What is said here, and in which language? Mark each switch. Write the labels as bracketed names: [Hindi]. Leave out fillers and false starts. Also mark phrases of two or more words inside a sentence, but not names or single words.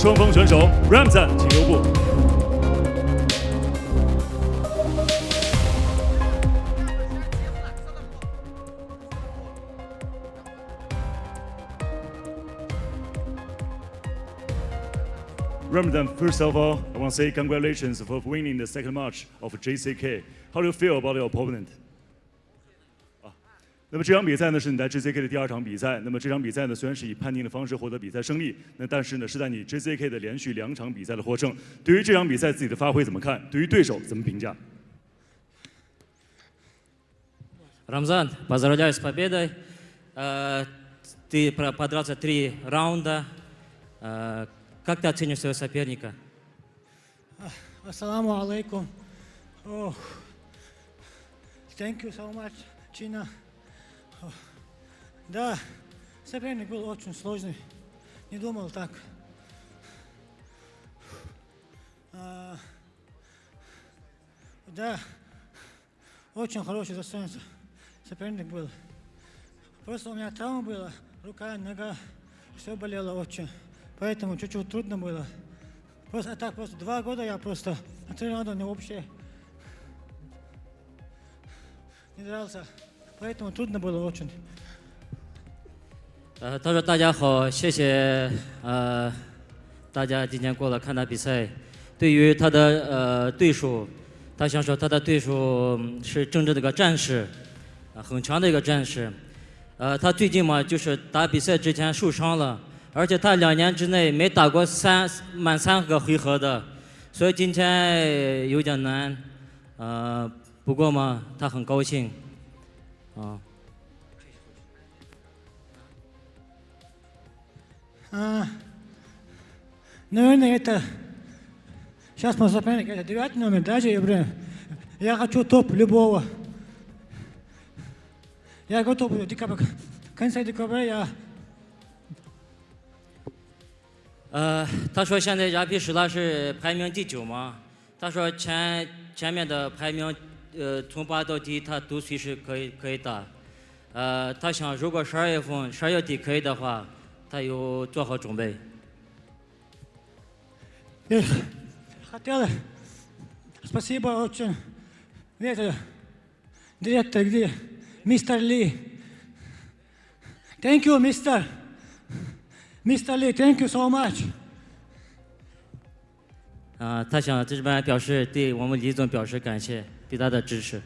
[Chinese] 双方选手 ，Ramzan， 请留步。 [English] Ramzan, first of all, I want to say congratulations for winning the second match of JCK. How do you feel about your opponent? [Chinese] 那么这场比赛呢是你在 JCK 的第2场比赛。那么这场比赛呢虽然是以判定的方式获得比赛胜利，但是呢是在你 JCK 的连续2场比赛的获胜。对于这场比赛自己的发挥怎么看？对于对手怎么评价？ [Russian] Рамзан, поздравляю с победой. Ты подрался 3 раунда. Как ты оценишь своего соперника? [Arabic] السلام عليكم. [English] Thank you so much, China. [Russian] Да, соперник был очень сложный. Не думал так. Да, очень хороший достоинство. Соперник был. Просто у меня травма была, рука, нога, все болело очень. Поэтому чуть-чуть трудно было. Просто так, просто 2 года я просто на 3 раунда вообще не дрался. Поэтому трудно было очень. [Chinese] 他说：“大家好，谢谢大家今天过来看他比赛。对于他的对手，他想说他的对手是真正的一个战士，很强的一个战士。他最近嘛，就是打比赛之前受伤了，而且他2年之内没打过满3个回合的，所以今天有点难。不过嘛，他很高兴。” [Russian] Наверное, это сейчас мой соперник, это 9 номер, даже я хочу топ любого. Я готов в конце декабря я. [Chinese] 他说现在RP史拉是排名第9嘛，他说前面的排名从8到10他都随时可以打。他想如果12月底可以的话，他有做好准备。 [Russian] Хотел, спасибо очень. Директор где? Мистер Ли. [English] Thank you, Mr. Lee. Thank you so much. [Chinese] 他想这边表示对我们李总表示感谢，对他的支持。